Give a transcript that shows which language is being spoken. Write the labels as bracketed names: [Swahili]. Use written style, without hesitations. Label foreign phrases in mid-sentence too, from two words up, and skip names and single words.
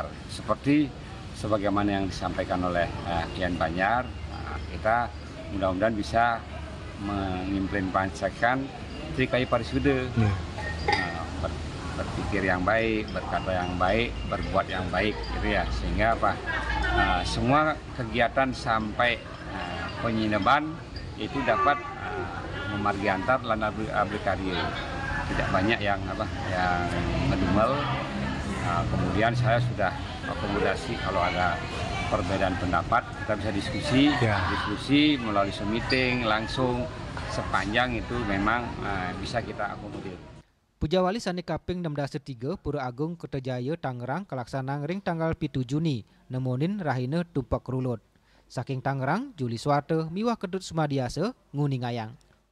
[Indonesian] Seperti sebagaimana yang disampaikan oleh Kian Banyar, kita mudah-mudahan bisa mengimplementasikan Trikaya Parisuda, berpikir yang baik, berkata yang baik, berbuat yang baik, gitu ya. Sehingga semua kegiatan sampai penyinaban itu dapat [Balinese] memargi antar lan abdi karya. [Indonesian] Tidak banyak yang ngedumel. Kemudian saya sudah akomodasi kalau ada perbedaan pendapat kita bisa diskusi melalui meeting langsung sepanjang itu memang bisa kita akomodir. [Balinese] Pujawali Sane Kaping 6-3 Pura Agung Kertajaya Tangerang kelaksanaan ring tanggal 7 Juni nemonin rahina tumpek rulut. Saking Tangerang, Juli Swarte miwah Kedut Sumadiasa nguning ayang.